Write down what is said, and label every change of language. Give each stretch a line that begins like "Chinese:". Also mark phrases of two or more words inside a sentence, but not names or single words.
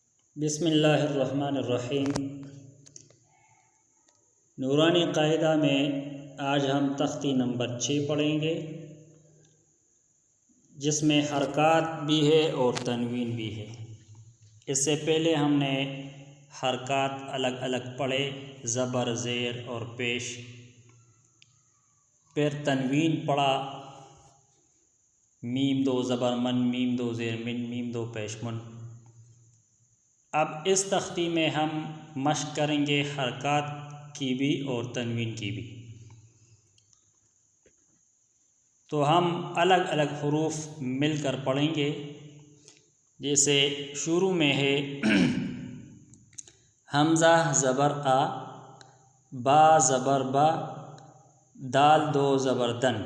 Arabic: بسم اللہ الرحمن الرحیم۔
Urdu: نورانی قاعدہ میں آج ہم تختی نمبر 6 پڑھیں گے، جس میں حرکات بھی ہے اور تنوین بھی ہے۔ اس سے پہلے ہم نے حرکات الگ الگ پڑھے، زبر، زیر اور پیش، پھر تنوین پڑھا، میم دو زبر من، میم دو زیر من، میم دو پیش من۔ اب اس تختی میں ہم مشق کریں گے حرکات کی بھی اور تنوین کی بھی۔ تو ہم الگ الگ حروف مل کر پڑھیں گے، جیسے شروع میں ہے حمزہ زبر آ، با زبر با، دال دو زبر دن۔